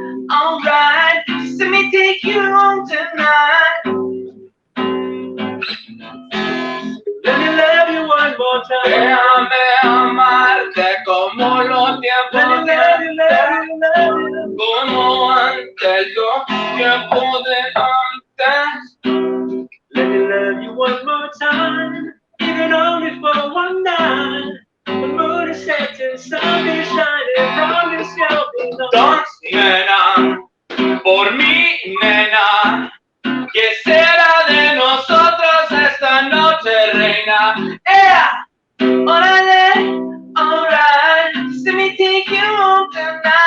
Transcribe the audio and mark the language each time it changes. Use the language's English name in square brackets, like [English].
[English] Alright, so let me take you home tonight. Let me love you one more time. [Spanish] Déjame amarte como los tiempos de antes, como antes los tiempos de antes. [English] Let me love you one more time, even only for one night. The moon is set to sun is shining from the sky. Dance, [Spanish] nena, por mí, nena. ¿Qué será de nosotros esta noche, reina? [English] Órale, alright, let me take you home tonight.